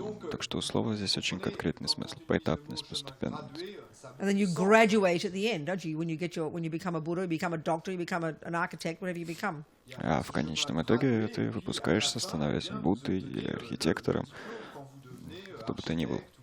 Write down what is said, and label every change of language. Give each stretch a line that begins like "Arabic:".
Russian: Так что у слова здесь очень конкретный смысл. Поэтапность, постепенность.
English: And then you graduate at the end, don't you? When you become a Buddha, you become a doctor, you become an architect, whatever you become.
Russian: А в конечном итоге ты выпускаешься, становясь Буддой или архитектором, кто бы ты ни был.